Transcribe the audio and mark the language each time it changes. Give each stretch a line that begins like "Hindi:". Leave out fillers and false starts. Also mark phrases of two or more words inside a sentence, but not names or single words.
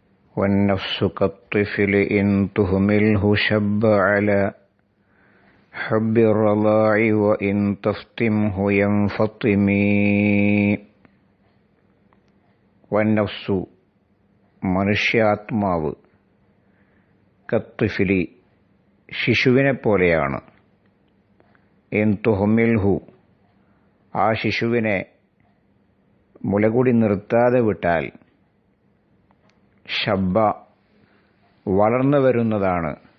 Arabic: والنفس كالطفل إن تهمله شب على حب الرضاع وإن تفتمه ينفطم.
Malayalam: والنفس മനുഷ്യാത്മാവ് കത്ത്ഫിലി ശിശുവിനെ പോലെയാണ്.
Arabic: إن تهمله
Malayalam: ആ ശിശുവിനെ മുലകൂടി നിർത്താതെ വിട്ടാൽ ശബ്ബ വളർന്നു വരുന്നതാണ്.